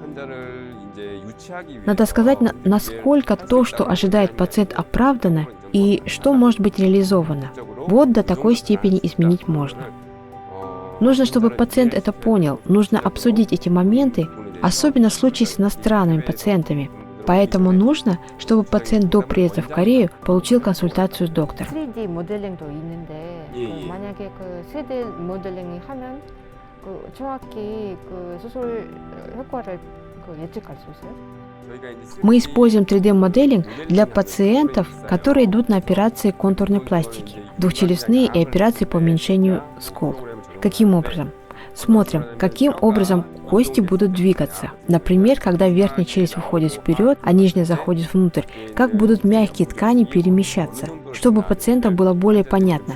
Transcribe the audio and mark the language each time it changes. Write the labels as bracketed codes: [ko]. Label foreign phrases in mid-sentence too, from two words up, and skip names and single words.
[ru] Надо сказать, насколько то, что ожидает пациент, оправдано и что может быть реализовано. Вот до такой степени изменить можно. Нужно, чтобы пациент это понял, нужно обсудить эти моменты, особенно в случае с иностранными пациентами. Поэтому нужно, чтобы пациент до приезда в Корею получил консультацию с доктором. [ko] 3D 모델링도 있는데 만약에 그 3D 모델링이 하면 정확히 수술 효과를 예측할 수 있어요? [ru] Мы используем 3D-моделинг для пациентов, которые идут на операции контурной пластики, двухчелюстные и операции по уменьшению скул. Каким образом? Смотрим, каким образом кости будут двигаться. Например, когда верхняя челюсть выходит вперед, а нижняя заходит внутрь, как будут мягкие ткани перемещаться, чтобы пациентам было более понятно.